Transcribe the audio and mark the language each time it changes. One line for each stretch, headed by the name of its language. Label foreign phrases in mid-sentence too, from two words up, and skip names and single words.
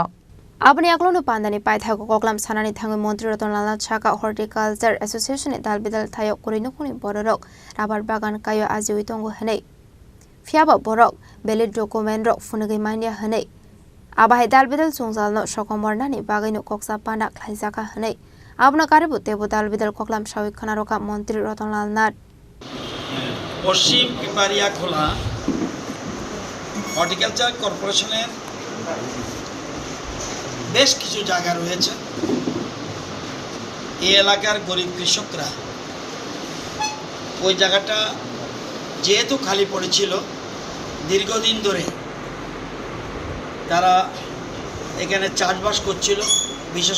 Kok Borok: Abani aklonu pandani paithago koklam sanani thangi Mantri Ratanlal Nath Chaka Horticulture Association e dalbidal thayo korino kuni borok rubber bagan kayo aji uitongo henei fiaba borok
English: valid document
Kok Borok: rok funagi mania henei Abahai dalbidal sungjalno sokomornani bagaino koksa panda khlaijaka henei Abna karibu tebo dalbidal koklam shawik khanaroka Mantri Ratanlal Nath
Bangla: পশ্চিম পিপারিয়া খোলা হর্টিকালচার কর্পোরেশনের বেশ কিছু জায়গা রয়েছে এই এলাকার গরিব কৃষকরা ওই জায়গাটা যেহেতু খালি পড়েছিল দীর্ঘদিন ধরে তারা এখানে চাষবাস করছিল বিশেষ